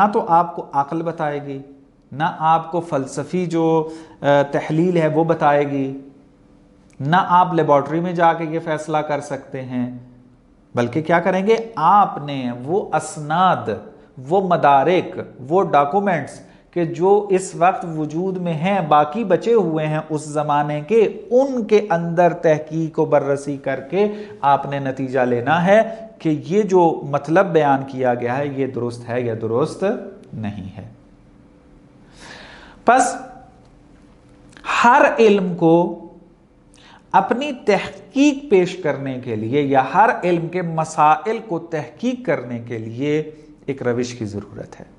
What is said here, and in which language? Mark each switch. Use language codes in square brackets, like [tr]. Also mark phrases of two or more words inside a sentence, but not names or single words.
[ur] تو آپ کو عقل بتائے گی، نہ آپ کو فلسفی جو تحلیل ہے وہ بتائے گی، نہ آپ لیبارٹری میں جا کے یہ فیصلہ کر سکتے ہیں، بلکہ کیا کریں گے، آپ نے وہ اسناد، وہ مدارک، وہ ڈاکومنٹس کہ جو اس وقت وجود میں ہیں، باقی بچے ہوئے ہیں اس زمانے کے، ان کے اندر تحقیق و بررسی کر کے آپ نے نتیجہ لینا ہے کہ یہ جو مطلب بیان کیا گیا ہے یہ درست ہے یا درست نہیں ہے۔ پس ہر علم کو اپنی تحقیق پیش کرنے کے لیے یا ہر علم کے مسائل کو تحقیق کرنے کے لیے ایک روش کی ضرورت ہے۔